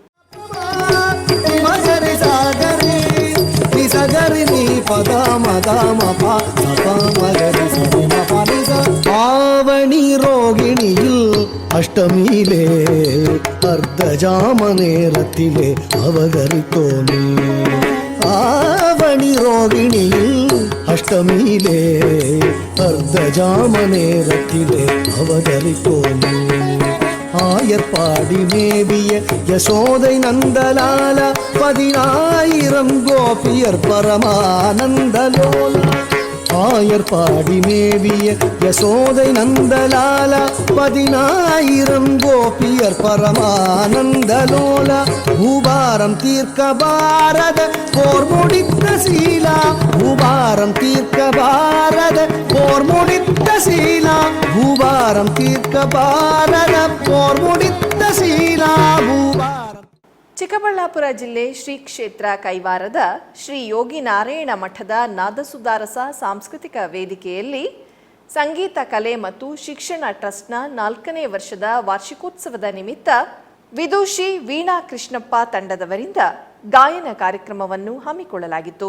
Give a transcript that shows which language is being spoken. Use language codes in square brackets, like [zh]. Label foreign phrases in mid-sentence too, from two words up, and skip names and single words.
[ta] ஆவணி ரோகிணியில் அஷ்டமியிலே அர்த்த ஜாமனே ரதிலே அவதரித்தோனே. ஆவணி ரோகிணியில் அஷ்டமியிலே அர்த்த ஜாமனே ரதிலே அவதரித்தோனே. ஆயர்பாடி மேவிய யசோதை நந்தலால 10,000 கோபியர் பரமானந்தலோல. ஆயர்பாடி மேவிய யசோதை நந்தலால 10,000 கோபியர் பரமானந்தலோல. பூபாரம் தீர்க்க பாரத போர் முடித்த சீலா. பூபாரம் தீர்க்க பாரத போர் முடித்த சீலா. பூபாரம் தீர்க்க பாரத போர் முடித்த சீலா. பூபாரம். [kn] ಚಿಕ್ಕಬಳ್ಳಾಪುರ ಜಿಲ್ಲೆ ಶ್ರೀ ಕ್ಷೇತ್ರ ಕೈವಾರದ ಶ್ರೀ ಯೋಗಿ ನಾರಾಯಣ ಮಠದ ನಾದಸುಧಾರಸ ಸಾಂಸ್ಕೃತಿಕ ವೇದಿಕೆಯಲ್ಲಿ ಸಂಗೀತ ಕಲೆ ಮತ್ತು ಶಿಕ್ಷಣ ಟ್ರಸ್ಟ್ನ 4ನೇ ವರ್ಷದ ವಾರ್ಷಿಕೋತ್ಸವದ ನಿಮಿತ್ತ ವಿದೂಷಿ ವೀಣಾ ಕೃಷ್ಣಪ್ಪ ತಂಡದವರಿಂದ ಗಾಯನ ಕಾರ್ಯಕ್ರಮವನ್ನು ಹಮ್ಮಿಕೊಳ್ಳಲಾಗಿತ್ತು.